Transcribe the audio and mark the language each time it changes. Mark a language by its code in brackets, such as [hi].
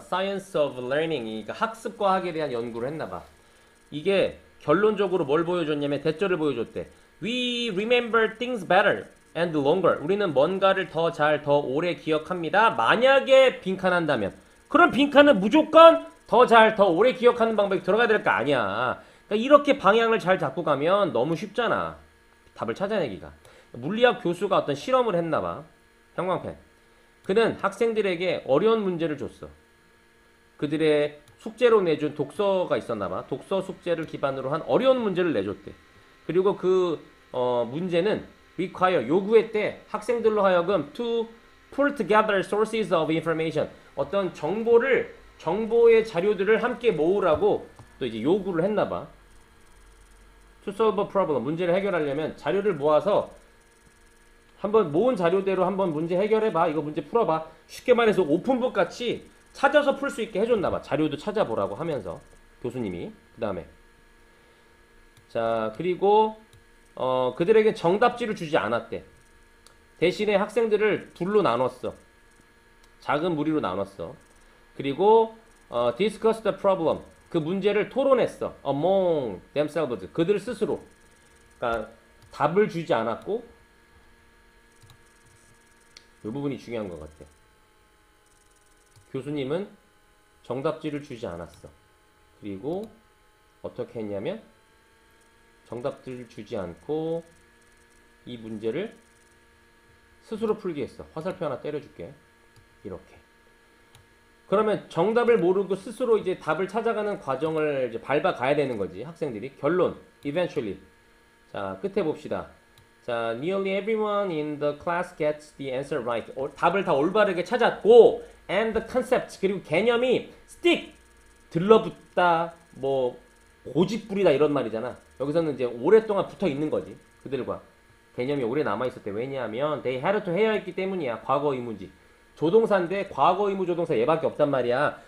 [en] Science of Learning. [ko] 그러니까 학습과학에 대한 연구를 했나봐. 이게 결론적으로 뭘 보여줬냐면 대절을 보여줬대. [en] We remember things better and longer. [ko] 우리는 뭔가를 더 오래 기억합니다. 만약에 빈칸한다면. 그럼 빈칸은 무조건 더 오래 기억하는 방법이 들어가야 될 거 아니야. 그러니까 이렇게 방향을 잘 잡고 가면 너무 쉽잖아. 답을 찾아내기가. 물리학 교수가 어떤 실험을 했나봐. 형광펜. 그는 학생들에게 어려운 문제를 줬어. 그들의 숙제로 내준 독서가 있었나봐. 독서 숙제를 기반으로 한 어려운 문제를 내줬대. 그리고 그 문제는 require, 요구했대. 학생들로 하여금 [en] to pull together sources of information. [ko] 어떤 정보의 자료들을 함께 모으라고 또 이제 요구를 했나봐. [en] to solve a problem. [ko] 문제를 해결하려면 자료를 모아서 한번 모은 자료대로 한번 문제 해결해봐. 이거 문제 풀어봐. 쉽게 말해서 오픈북 같이 찾아서 풀 수 있게 해줬나봐. 자료도 찾아보라고 하면서 교수님이. 그 다음에 자, 그리고 그들에게 정답지를 주지 않았대. 대신에 학생들을 둘로 나눴어. 작은 무리로 나눴어. 그리고 [en] discuss the problem. [ko] 그 문제를 토론했어. [en] among themselves. [ko] 그들 스스로. 그러니까 답을 주지 않았고, 이 부분이 중요한 것 같아. 교수님은 정답지를 주지 않았어. 그리고 어떻게 했냐면 정답지를 주지 않고 이 문제를 스스로 풀게 했어. 화살표 하나 때려줄게. 이렇게. 그러면 정답을 모르고 스스로 이제 답을 찾아가는 과정을 이제 밟아가야 되는 거지. 학생들이. 결론. eventually. 자, 끝에 봅시다. [en] 자, nearly everyone in the class gets the answer right. [ko] 답을 다 올바르게 찾았고, [en] and the concept, [ko] 그리고 개념이 stick, 들러붙다, 뭐 고집부리다 이런 말이잖아. 여기서는 이제 오랫동안 붙어 있는 거지. 그들과 개념이 오래 남아 있었대. 왜냐하면 [en] they had to [ko] 해야 했기 때문이야. 과거 의무지. 조동사인데 과거 의무 조동사 얘밖에 없단 말이야.